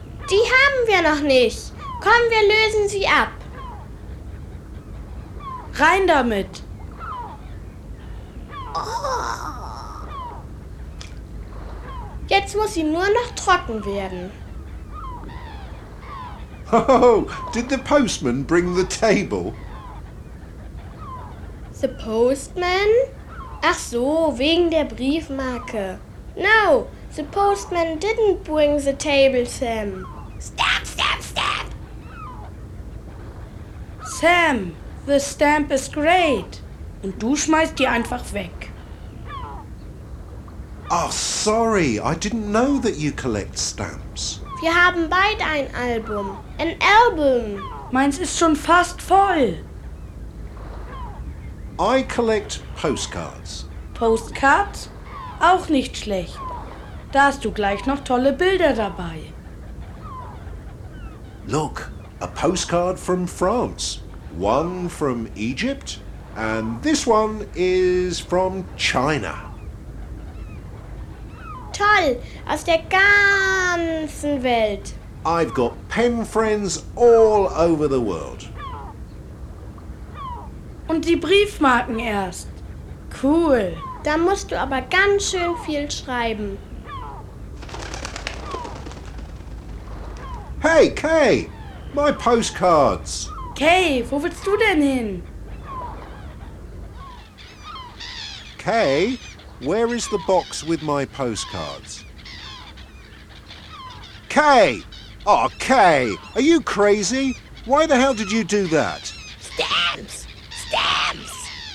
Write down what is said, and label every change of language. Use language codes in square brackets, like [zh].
[de] Die haben wir noch nicht. Komm, wir lösen sie ab. Rein damit. Jetzt muss sie nur noch trocken werden. [en] Oh, did the postman bring the table? The postman? [de] Ach so, wegen der Briefmarke. [en] No, the postman didn't bring the table, Sam. Stamp, stamp, stamp! Sam, the stamp is great. [de] Und du schmeißt die einfach weg. [en] Oh, sorry, I didn't know that you collect stamps. [de] Wir haben beide ein Album. [en] An album. [de] Meins ist schon fast voll. [en] I collect postcards. Postcards? [de] Auch nicht schlecht. Da hast du gleich noch tolle Bilder dabei. [en] Look, a postcard from France. One from Egypt. And this one is from China. [de] Toll, aus der ganzen Welt. [en] I've got pen friends all over the world. [de] Und die Briefmarken erst. [en] Cool. [de] Da musst du aber ganz schön viel schreiben. [en] Hey, Kay! My postcards! [de] Kay, wo willst du denn hin? [en] Kay, where is the box with my postcards? Kay! Oh, Kay! Are you crazy? Why the hell did you do that? Stamps! Stamps!